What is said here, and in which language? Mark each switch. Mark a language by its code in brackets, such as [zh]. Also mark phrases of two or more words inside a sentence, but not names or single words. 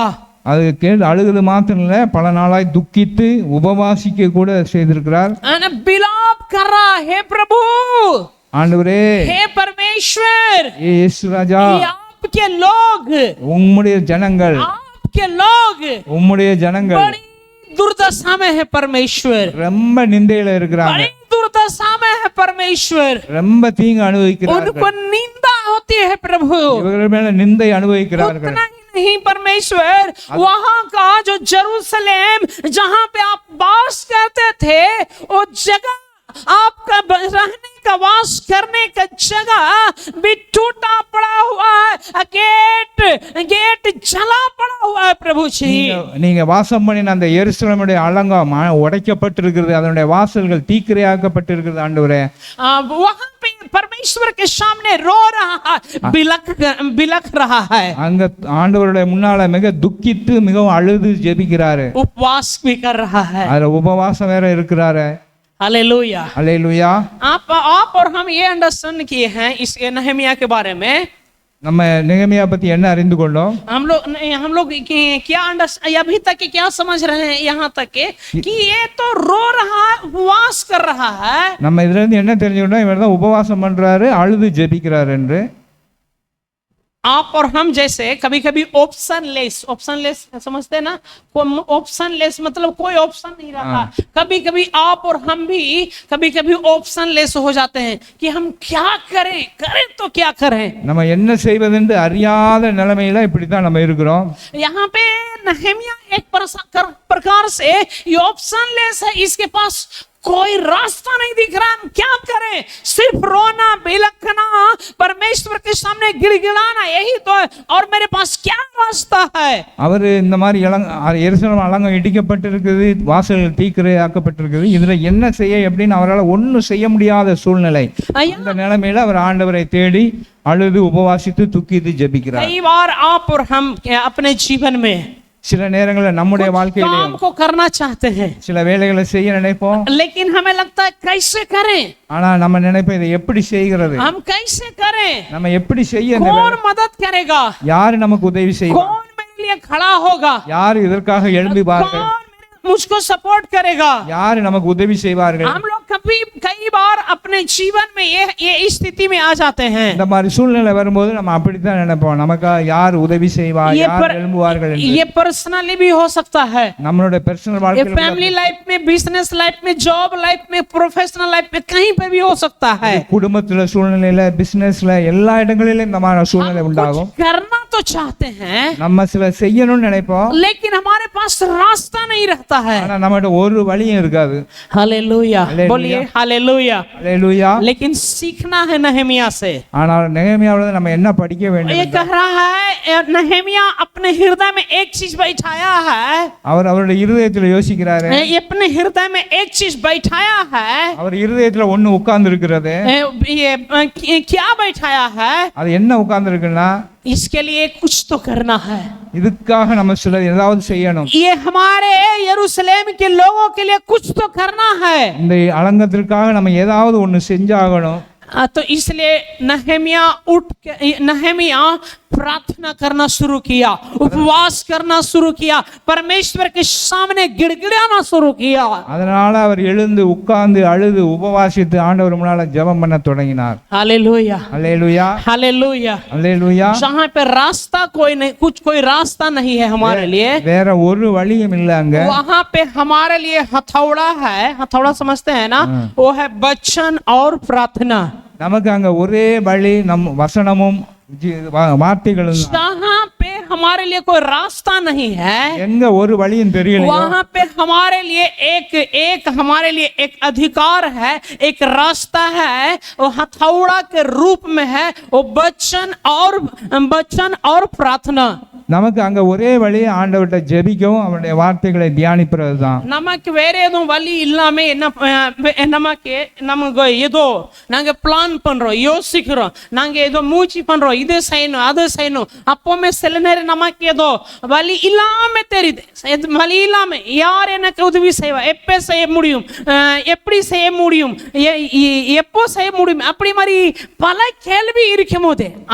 [ta] அது அழுகிறது மாத்திரம் இல்ல, பல நாளாய் துக்கித்து உபவாசிக்க கூட செய்திருக்கிறார்। [hi] बिलाप कर रहा है, प्रभु [ta] ஆண்டவரே, [hi] हे परमेश्वर, [ta] இயேசு ராஜா, [hi] आपके लोग, [ta] உம்முடைய ஜனங்கள், [hi] आपके लोग [ta] உம்முடைய ஜனங்கள் [hi] बड़ी दुर्दशा में है परमेश्वर, [ta] ரொம்ப நிந்தையில இருக்கிறாங்க, [hi] बड़ी दुर्दशा में है परमेश्वर, [ta] ரொம்ப தீங்கு அனுபவிக்கிறார்கள், [hi] उनको निंदा होती है प्रभु। [ta] இவர்கள் மேல நிந்தை அனுபவிக்கிறார்கள்। [hi] उतना ही नहीं परमेश्वर, वहां का जो जेरूसलेम जहां पे आप वास करते थे, वो जगह आपका रहने का वास करने का जगह भी टूटा पड़ा हुआ है, गेट जला पड़ा हुआ है प्रभु जी। [ta] நீங்க வாசம் பண்ணின அந்த எருசலேமுடைய அலங்கம் உடைக்கப்பட்டிருக்கிறது, அதனுடைய வாசல்கள் தீக்கிரையாக்கப்பட்டிருக்கிறது ஆண்டவரே। [hi] वहां पे परमेश्वर के सामने रो रहा है, बिलख रहा है, [ta] அங்க ஆண்டவருடைய முன்னால மிக துக்கித்து மிகவும் அழுது ஜெபிக்கிறாரு, [hi] उपवास भी कर रहा है। [ta] அதுல உபவாசம் வேற இருக்கிறாரு। [hi] हालेलूया [ta] அல்லேலூயா। [hi] आप और हम ये अंडरस्टैंड किए हैं इस नहमिया के बारे में। [ta] நம்ம நெகமியா பத்தி என்ன அறிந்து கொண்டோம்? [hi] हम लोग क्या अभी तक क्या समझ रहे हैं यहाँ तक कि ये तो रो रहा है, उपवास कर रहा है। [ta] நம்ம இதுல இருந்து என்ன தெரிஞ்சுக்கிட்டோம்? இவர் தான் உபவாசம் பண்றாரு, அழுது ஜெபிக்கிறார் என்று। [hi] आप और हम जैसे कभी कभी [en] option less [hi] समझते हैं ना, [en] option less [hi] मतलब कोई ऑप्शन नहीं रहा। कभी कभी आप और हम भी कभी कभी [en] option less [hi] हो जाते हैं कि हम क्या करें तो क्या करें। [ta] நம்ம என்ன செய்வதென்று அறியாத நிலைமையில இப்படித்தான் நம்ம இருக்கிறோம்। [hi] यहाँ पे नहमिया एक प्रकार से ये [en] option less [hi] है, इसके पास कोई रास्ता नहीं दिख रहा, हम क्या करें? सिर्फ रोना, बिलखना, परमेश्वर के सामने गिड़गिड़ाना, यही तो है, और मेरे पास क्या रास्ता है? [ta] அவர் இந்த மாதிரி எருசலேம் அலங்கம் இடிக்கப்பட்டிருக்குது, வாசல்கள் தீக்கிரையாக்கப்பட்டிருக்குது, இதுல என்ன செய்ய எப்படின்னு அவரால் ஒன்றும் செய்ய முடியாத சூழ்நிலை। அந்த நிலைமையில அவர் ஆண்டவரை தேடி அழுது உபவாசித்து துக்கித்து ஜெபிக்கிறார்। [hi] कई बार आप और हम अपने जीवन में [ta] சில நேரங்களில் நம்முடைய வாழ்க்கையில [hi] काम को करना चाहते हैं, [ta] சில வேலைகளை செய்ய நினைப்போம், [hi] लेकिन हमें लगता है कैसे करें, [ta] ஆனா நம்ம நினைப்போம் இதை எப்படி செய்கிறது, [hi] हम कैसे करें, [ta] நம்ம எப்படி செய்ய, [hi] कौन मदद करेगा, [ta] யாரு நமக்கு உதவி செய்வார், [hi] कौन मेरे लिए खड़ा होगा, [ta] யாரு இதற்காக எழும்புவார்கள், [hi] कौन मुझको सपोर्ट करेगा, [ta] யாரு நமக்கு உதவி செய்வார்கள்। [hi] हम लोग कई बार अपने जीवन में ये स्थिति में आ जाते हैं। [ta] இந்த மாதிரி சூழ்நிலை வரும்போது நம்ம அப்படித்தான் நினைப்போம், நமக்கு யார் உதவி செய்வார், யார் எழும்புவார்கள் என்று। [hi] ये पर्सनली भी हो सकता है, [ta] நம்மளுடைய பர்சனல் [hi] ये [ta] வாழ்க்கையில, [en] family life [hi] में, [en] business life [hi] में, [en] job life [hi] में, [en] professional life [hi] में, कहीं पे भी हो सकता है। [ta] குடும்பத்துல சூழ்நிலையில, பிசினஸ்ல, எல்லா இடங்களிலும் இந்த மாதிரி சூழ்நிலை உண்டாகும்। [hi] करना तो चाहते हैं, [ta] நம்ம சில செய்யணும்னு நினைப்போம், [hi] लेकिन हमारे पास रास्ता नहीं रहता है। [ta] ஆனா நம்மகிட்ட ஒரு வழியும் இருக்காது। [hi] हालेलुया, बोलिए हालेलुया। [ta] அல்லேலூயா। [hi] लेकिन सीखना है नहमिया से। [ta] ஆனால் நெகமியாவிலிருந்து நம்ம என்ன படிக்க வேண்டும்? [hi] ये कह रहा है नहमिया अपने हृदय में एक चीज बैठाया है, [ta] அவர் அவருடைய இருதயத்துல யோசிக்கிறாரு, [hi] ये अपने हृदय में एक चीज बैठाया है। [ta] அவர் இருதயத்துல ஒண்ணு உட்கார்ந்து இருக்கிறது, [hi] ये क्या बैठाया है? [ta] அது என்ன உட்கார்ந்து இருக்குன்னா, [hi] इसके लिए कुछ तो करना है, [ta] இதுக்காக நம்ம சில ஏதாவது செய்யணும், [hi] ये हमारे यरूशलेम के लोगों के लिए कुछ तो करना है। [ta] இந்த அலங்கத்திற்காக நம்ம ஏதாவது ஒண்ணு செஞ்சாகணும்। [hi] तो इसलिए नहमिया प्रार्थना करना शुरू किया, उपवास करना शुरू किया, परमेश्वर के सामने गिड़गिड़ाना शुरू किया। [ta] அதனால அவர் எழுந்து உட்கார்ந்து அழுது உபவாசித்து ஆண்டவர் முன்னால ஜெபம் பண்ண தொடங்கினார்। [hi] हालेलुया, [ta] அல்லேலூயா, [hi] हालेलुया। [ta] அல்லேலூயா। [hi] जहाँ पे रास्ता कोई रास्ता नहीं है हमारे लिए, [ta] வேற ஒரு வழியும் இல்ல அங்க, [hi] वहाँ पे हमारे लिए हथौड़ा है। हथौड़ा समझते हैं ना, वो है वचन और प्रार्थना। [ta] நமக்கு அங்க ஒரே வழி நம் வசனமும் வார்த்தைகளும்। [hi] जहाँ पे हमारे लिए कोई रास्ता नहीं है, [ta] எங்க ஒரு வழியும் தெரியலையோ, [hi] वहाँ पे हमारे लिए हमारे लिए एक अधिकार है, एक रास्ता है, वो हथौड़ा के रूप में है, वो वचन और प्रार्थना। [ta] நமக்கு அங்க ஒரே வழி ஆண்டவர்கிட்ட ஜெபிக்கவும் அவருடைய வார்த்தைகளை தியானிப்பது தான்। நமக்கு வேற எதுவும் வழி இல்லாம நமக்கு ஏதோ நாங்க பிளான் பண்றோம், யோசிக்கிறோம், நாங்க ஏதோ மூச்சு பண்றோம், இது செய்யணும் அது செய்யணும், அப்பவுமே சில நேரம் நமக்கு ஏதோ வழி இல்லாம தெரியுது, வழி இல்லாம யார் எனக்கு உதவி செய்வா, எப்ப செய்ய முடியும், எப்படி செய்ய முடியும், எப்போ செய்ய முடியும், அப்படி மாதிரி பல கேள்வி இருக்கும் போது